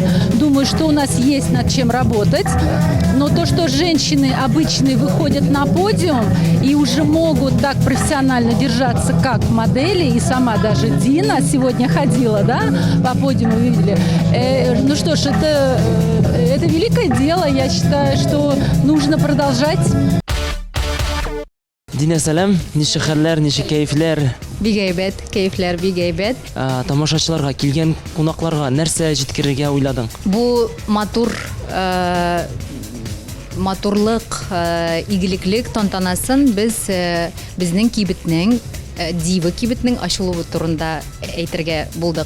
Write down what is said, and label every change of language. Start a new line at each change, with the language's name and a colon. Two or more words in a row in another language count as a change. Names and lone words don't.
Russian: Думаю, что у нас есть над чем работать. Но то, что женщины обычные выходят на подиум и уже могут так профессионально держаться, как модели, и сама даже Дина сегодня ходила, да, по подиуму, вы видели. Ну что ж, это великое дело. Я считаю, что нужно продолжать. Дина,
Tatar: сәлам, ничек хәлләр, ничек кәефләр? Бик әйбәт, кәефләр бик әйбәт. Тамашачыларга, килгән кунакларга нәрсә җиткерергә уйладың? Бу матурлык, игелеклек тантанасын безнең кибетнең, дива кибетнең ачылуы турында әйтергә булдык.